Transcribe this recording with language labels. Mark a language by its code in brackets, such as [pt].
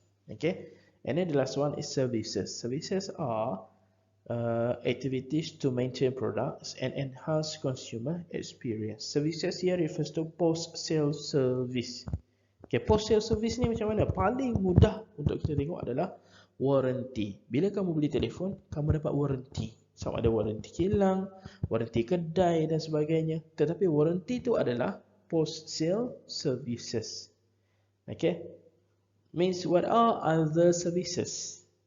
[en] Okay, and then the last one is services. Services are activities to maintain products and enhance consumer experience. Services here refers to post-sale service. [ms] Okay, post-sale service ni macam mana? Paling mudah untuk kita tengok adalah warranty. Bila kamu beli telefon, kamu dapat warranty. Sama ada warranty kilang, warranty kedai dan sebagainya. Tetapi warranty itu adalah post-sale services. [en] Okay, means what are other services?